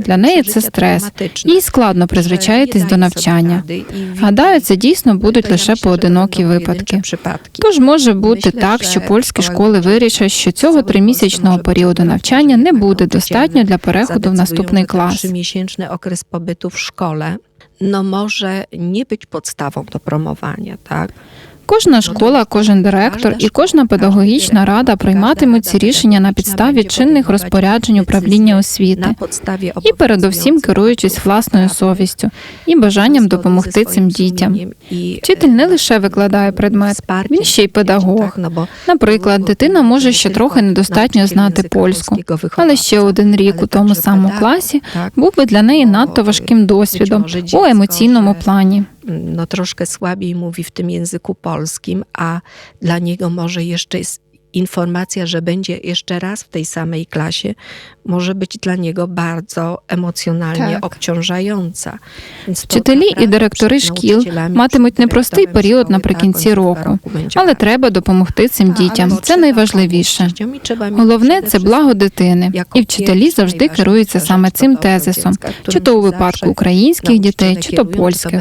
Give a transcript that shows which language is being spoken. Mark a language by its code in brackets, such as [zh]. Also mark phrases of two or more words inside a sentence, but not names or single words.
[uk] Для неї це стрес. Їй складно призвичаїтись до навчання. Гадаю, це дійсно будуть лише поодинокі випадки. Тож може бути так, що польські школи вирішать, що цього 3-місячного періоду навчання не буде достатньо для переходу в наступний клас. [pl] 3-miesięczny okres pobytu w szkole, no może nie być podstawą do promowania, tak? [uk] Кожна школа, кожен директор і кожна педагогічна рада прийматимуть ці рішення на підставі чинних розпоряджень управління освіти і передусім керуючись власною совістю і бажанням допомогти цим дітям. Вчитель не лише викладає предмет, він ще й педагог. Наприклад, дитина може ще трохи недостатньо знати польську, але ще 1 рік у тому самому класі був би для неї надто важким досвідом у емоційному плані. [pl] No troszkę słabiej mówi w tym języku polskim, a dla niego może jeszcze jest informacja, że będzie jeszcze raz w tej samej klasie, może być dla niego bardzo emocjonalnie obciążająca. [uk] Вчителі і директори шкіл матимуть непростий період наприкінці року, але треба допомогти цим дітям. Це найважливіше. Головне – це благо дитини. І вчителі завжди керуються саме цим тезисом, чи то у випадку українських дітей, чи то польських.